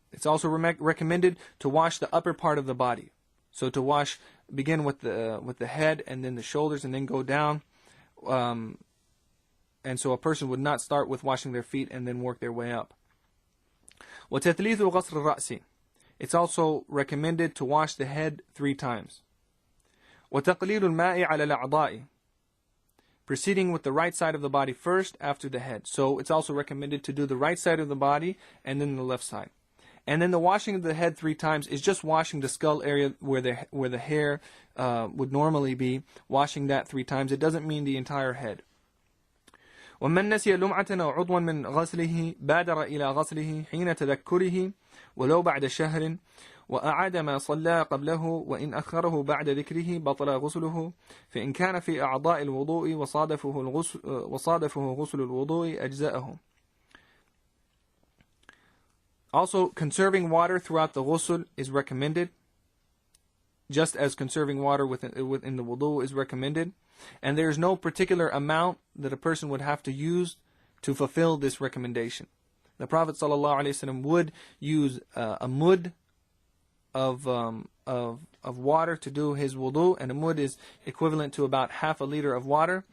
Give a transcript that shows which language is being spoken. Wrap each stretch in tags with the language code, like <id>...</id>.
<en>It's also recommended to wash the upper part of the body. So to begin with the head and then the shoulders and then go down. And so a person would not start with washing their feet and then work their way up.</en> <ar>وتثليث غسل الرأس.</ar> <en>It's also recommended to wash the head 3 times.</en> <ar>وتقليل الماء على الأعضاء.</ar> <en>Proceeding with the right side of the body first after the head. So it's also recommended to do the right side of the body and then the left side. And then the washing of the head 3 times is just washing the skull area where the hair would normally be, washing that 3 times. It doesn't mean the entire head.</en> <ar>ومن نسي لمعة أو عضوا من غسله بادر إلى غسله حين تذكره ولو بعد شهر وأعاد ما صلى قبله وإن أخره بعد ذكره بطل غسله فإن كان في أعضاء الوضوء وصادفه غسل الوضوء أجزأه.</ar> <en>Also, conserving water throughout the ghusl is recommended, just as conserving water within the wudu is recommended. And there is no particular amount that a person would have to use to fulfill this recommendation. The Prophet ﷺ would use a mud of water to do his wudu, and a mud is equivalent to about half a liter of water.</en>